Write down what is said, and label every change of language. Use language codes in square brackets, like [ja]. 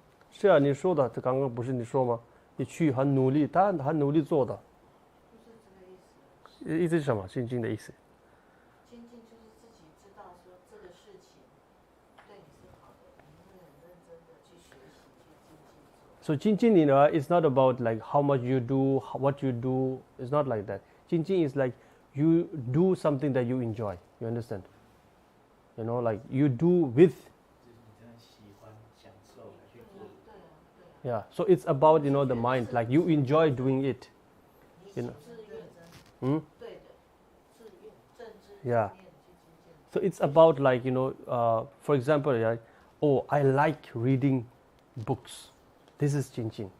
[zh] 是啊，你说的，这刚刚不是你说吗？你去很努力，当然很努力做的。不是这个意思。意思是什么？精进的意思？精进就是自己知道说这个事情对你是好的，你会很认真的去学习去精进做。 [en] So 精进 you know, it's not about like how much you do, what you do. It's not like that. 精进 is like you do something that you enjoy. You understand? You know, like you do with. [zh] 就是你真的喜欢、享受去做。对啊，对啊。 [en] Yeah. So it's about you know the mind. Like you enjoy doing it. [zh] 你 [en] You know. [zh] 自愿，对的，自愿，正知 [en] Yeah. [zh] 正念去精进。 [en] So it's about like you know, for example, like, oh, I like reading books. This is 精进.